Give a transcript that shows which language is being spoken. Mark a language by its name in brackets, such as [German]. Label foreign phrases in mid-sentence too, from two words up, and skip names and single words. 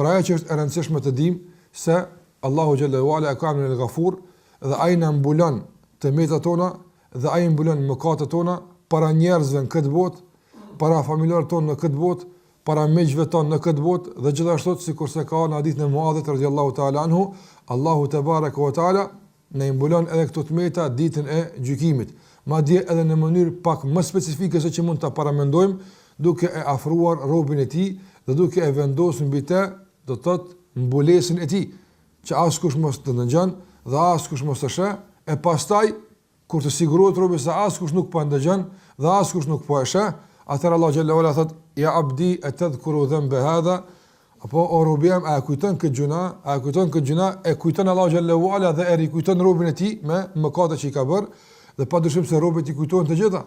[Albanian] ajo që është e rëndësishme të dimë se Allahu [Arabic] جل وعلا [Albanian] ka emrin el-Ghafur dhe ai na mbulon të metat tona dhe ai mbulon mëkatet tona para njerëzve në këtë botë, para familjarëve tonë në këtë botë, para miqve tonë në këtë botë dhe gjithashtu sikurse ka në hadithin e Muadhit [Arabic] رضي الله تعالى عنه, [Albanian] Allahu [Arabic] تبارك وتعالى [Albanian] ne mbulon edhe këto të meta ditën e gjykimit. Madje edhe në mënyrë pak më specifike se që mund ta paramendojmë, duke e afruar robën e tij dhe duke e vendosur mbi të, do të thotë mbulesën e tij, që askush mos të ndëgjon dhe askush mos të sheh, e pastaj kur të sigurohet robi se askush nuk po ndëgjon dhe askush nuk po e sheh, atëherë Allah [Arabic] جل وعلا [Albanian] thotë [Arabic] يا عبدي أتذكر ذنب هذا, [Albanian] apo o robim a kujton këtë gjuna, a kujton këtë gjuna, e kujton Allah [Arabic] جل وعلا [Albanian] dhe e rikujton robën e tij me mëkatet që i ka bërë, dhe padyshim se robët i kujtojnë të gjitha.